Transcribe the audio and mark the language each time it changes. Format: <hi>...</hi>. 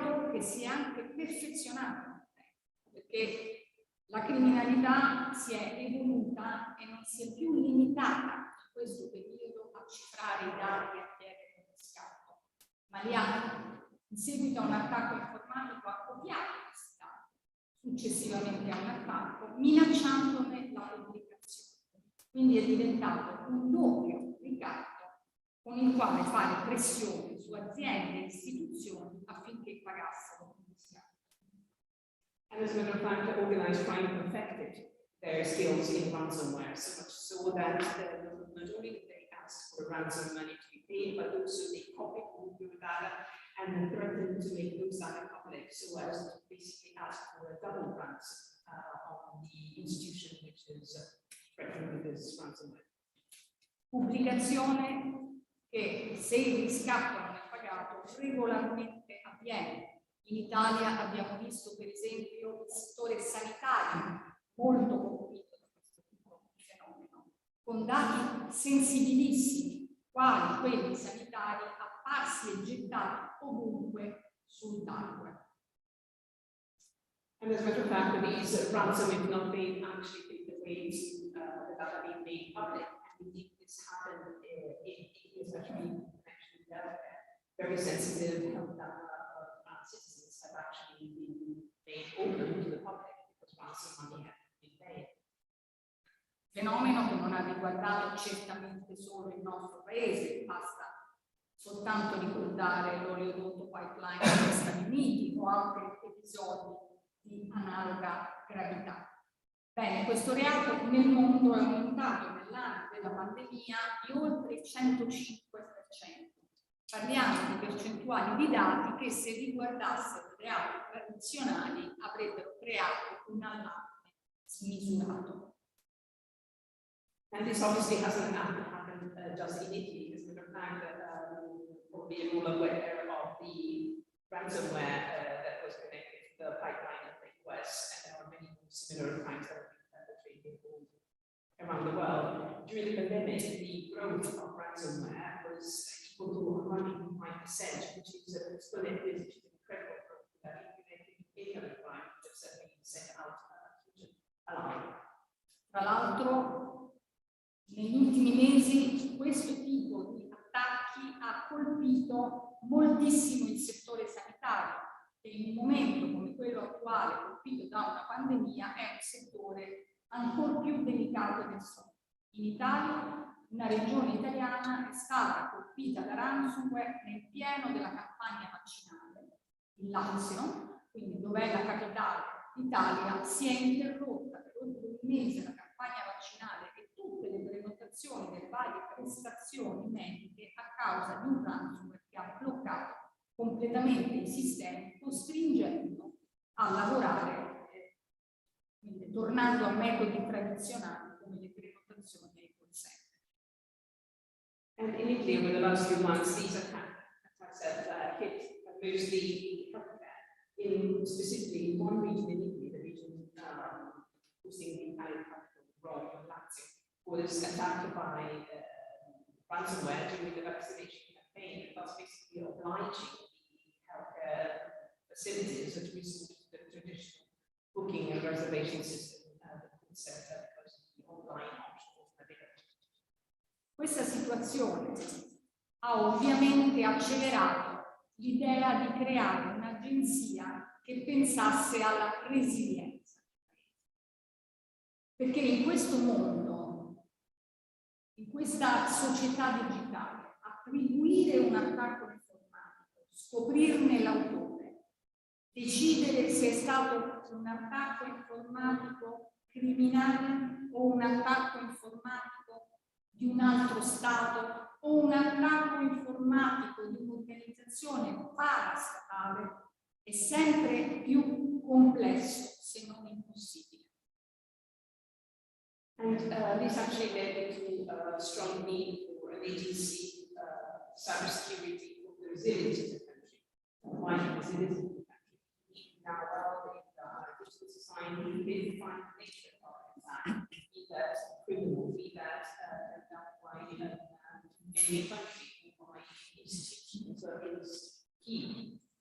<it>che si è anche perfezionato, perché la criminalità si è evoluta e non si è più limitata in questo periodo a cifrare i dati e a chiedere un riscatto, ma li ha, in seguito a un attacco informatico, ha copiato questi dati, successivamente a un attacco, minacciandone la pubblicazione. Quindi è diventato un doppio ricatto con il quale fare pressione su aziende e istituzioni affinché pagassero un riscatto.</it> <en>And as a matter of fact, organized crime perfected their skills in ransomware, so much so that not only did they ask for ransom money to be paid, but also they copied all your data and threatened to make those data public, so as to basically ask for a double ransom on the institution which is threatened with this ransomware.</en> <it>Pubblicazione che, se il riscatto non è pagato, regolarmente avviene. In Italia abbiamo visto per esempio il settore sanitario molto colpito da questo tipo di fenomeno, con dati sensibilissimi, quali quelli sanitari, apparsi e gettati ovunque sul dark web.</it> <en>And as a matter of fact, these ransom, if not paid, actually take the way to the data being made public. And indeed, this happened especially in connection with healthcare. Very sensitive health data of citizens have actually been made open to the public because ransom money had been paid.</en> <it>Fenomeno che non ha riguardato certamente solo il nostro paese, basta soltanto ricordare l'oleodotto pipeline degli Stati Uniti o altri episodi di analoga gravità. Bene, questo reato nel mondo è aumentato nell'anno della pandemia di oltre il 105%. Parliamo di percentuali di dati che, se riguardassero reati tradizionali, avrebbero creato un allarme smisurato.</it> <en>And this obviously hasn't happened just in Italy. As a matter of fact, probably you're all aware of the ransomware that was connected to the pipeline of the US, and there are many similar crimes that have been perpetrated around the world. During the pandemic, the growth of ransomware was equal to 105%, which is exponential, which is incredible growth that if any other crime would have been sent out huge alarm.</en> <it>Tra l'altro, negli ultimi mesi questo tipo di attacchi ha colpito moltissimo il settore sanitario, che in un momento come quello attuale, colpito da una pandemia, è un settore ancora più delicato del solito. In Italia, una regione italiana è stata colpita da ransomware nel pieno della campagna vaccinale, il Lazio, quindi dov'è la capitale d'Italia, si è interrotta per oltre un mese la campagna vaccinale e tutte le prenotazioni delle varie prestazioni mediche a causa di un ransomware che ha bloccato completamente i sistemi, costringendo a lavorare, quindi tornando a metodi tradizionali come le prenotazioni nei call center.</it> <en>And in Italy, over the last few months, these attacks have hit mostly healthcare. In specifically one region in Italy, the region hosting the Italian capital, Rome, Lazio, was attacked by ransomware during the vaccination campaign, thus basically obliging the healthcare facilities to resort to the traditional booking and reservation system that the center because of the online option was available.</en> <it>Questa situazione ha ovviamente accelerato l'idea di creare un'agenzia che pensasse alla resilienza. Perché in questo mondo, in questa società digitale, attribuire un attacco informatico, scoprirne l'autore, decidere se è stato un attacco informatico criminale o un attacco informatico di un altro Stato o un attacco informatico di un'organizzazione parastatale è sempre più complesso, se non impossibile.</it> <en>And this actually led to a strong need for an agency, cybersecurity, for the resilience of the country. Why the resilience of the country? Now, well, in the digital society, we define the nature of attack, be that criminal, be that done by any country or by institutions. So it's key.</en>